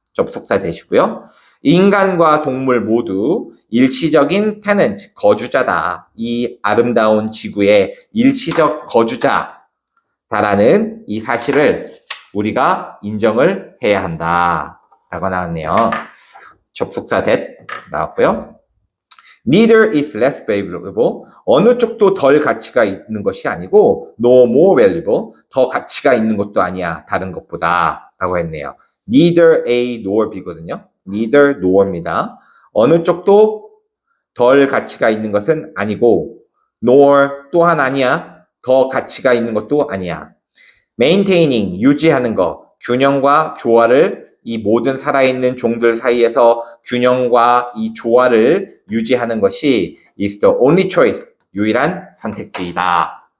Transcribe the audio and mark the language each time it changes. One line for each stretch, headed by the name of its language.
Korean: 접속사 되시고요. 인간과 동물 모두 일시적인 테넌트, 거주자다. 이 아름다운 지구의 일시적 거주자다라는 이 사실을 우리가 인정을 해야 한다. 라고 나왔네요. 접속사 that 나왔고요.
English: Neither is less valuable.
Korean: 어느 쪽도 덜 가치가 있는 것이 아니고
English: no more valuable.
Korean: 더 가치가 있는 것도 아니야. 다른 것보다. 라고 했네요. Neither A nor B거든요. Neither nor입니다. 어느 쪽도 덜 가치가 있는 것은 아니고 nor 또한 아니야. 더 가치가 있는 것도 아니야.
English: Maintaining,
Korean: 유지하는 것. 균형과 조화를 이 모든 살아있는 종들 사이에서 균형과 이 조화를 유지하는 것이
English: is the only choice,
Korean: 유일한 선택지이다.